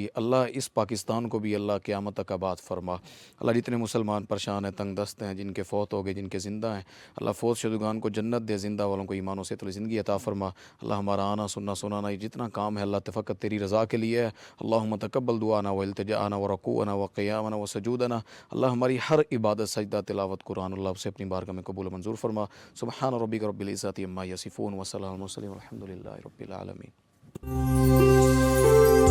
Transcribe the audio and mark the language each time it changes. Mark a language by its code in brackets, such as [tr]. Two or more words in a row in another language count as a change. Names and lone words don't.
[ur] اللہ اس پاکستان کو بھی اللہ قیامت تک آباد فرما. اللہ جتنے مسلمان پریشان ہیں، تنگ دست ہیں، جن کے فوت ہو گئے، جن کے زندہ ہیں، اللہ فوت شدگان کو جنت دے، زندہ والوں کو ایمان و صحت والی زندگی عطا فرما. اللہ ہمارا آنا سننا سنانا یہ جتنا کام ہے اللہ فقط تیری رضا کے لیے ہے. [ar] اللہم تقبل دعانا و التجاءنا و رکوعنا و قیامنا و سجودنا. [ur] اللہ ہماری ہر عبادت، سجدہ، تلاوت قرآن اللہ سے اپنی بارگاہ میں قبول و منظور فرما. [ar] سبحان ربک رب العزت عما یصفون و سلام علی المرسلین والحمد للہ رب العالمین.